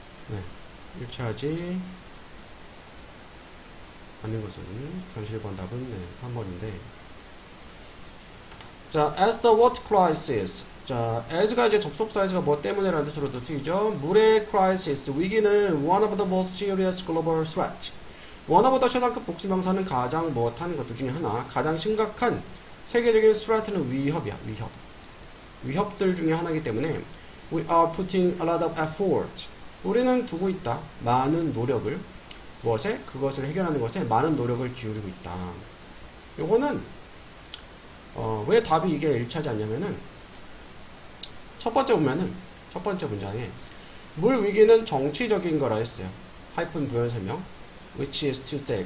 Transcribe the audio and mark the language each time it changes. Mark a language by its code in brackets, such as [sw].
[ko] 네, 일치하지 않는 것은 31번 답은 3번인데 자, [en] as the water crisis. [ko] 자, as가 이제 접속사에서 뭐 때문에라는 뜻으로도 쓰이죠. 물의 [en] crisis, [ko] 위기는 [en] one of the most serious global threat. [ko] 원어보다 최상급 복수명사는 가장 못하는 것들 중에 하나, 가장 심각한 세계적인 threat는 위협이야. 위협들 중에 하나이기 때문에 [en] we are putting a lot of effort. [ko] 우리는 두고 있다. 많은 노력을. 무엇에? 그것을 해결하는 것에 많은 노력을 기울이고 있다. 요거는 왜 답이 이게 일치하지 않냐면은 첫 번째 문장에 물 위기는 정치적인 거라 했어요. 하이픈 부연 설명. [en] which is to say.